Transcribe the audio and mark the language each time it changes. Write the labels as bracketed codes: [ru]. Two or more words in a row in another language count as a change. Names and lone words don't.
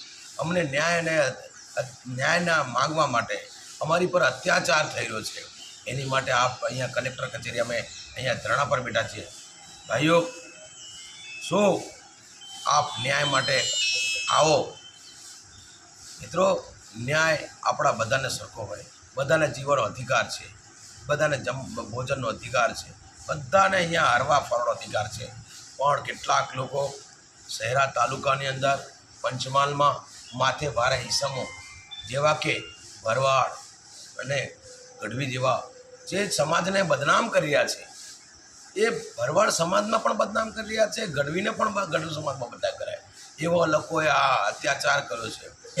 [gu] અમને ન્યાય માંગવા માટે અમારી પર અત્યાચાર થઈ રહ્યો છે, એની માટે આપ અહીંયા કલેક્ટર કચેરી મેં અહીંયા ધરણા પર બેઠા છીએ। ભાઈઓ, શો આપ ન્યાય માટે આઓ। મિત્રો, ન્યાય આપણા બધાને સરખો હોય, બધાને જીવનો અધિકાર છે, બધાને ભોજનનો અધિકાર છે, બધાને અહીંયા હરવા ફરવાનો અધિકાર છે। पण કેટલાક લોકો શહેરા તાલુકાની અંદર પંચમહાલમાં માથે ભારે ઈસમો જેવા કે ભરવાડ અને ગઢવી જેવા જે સમાજને બદનામ કરી રહ્યા છે, એ ભરવાડ સમાજમાં પણ બદનામ કરી રહ્યા છે, ગઢવીને પણ ગઢવી સમાજમાં બદનામ કરાય એવા લોકોએ આ અત્યાચાર કર્યો છે।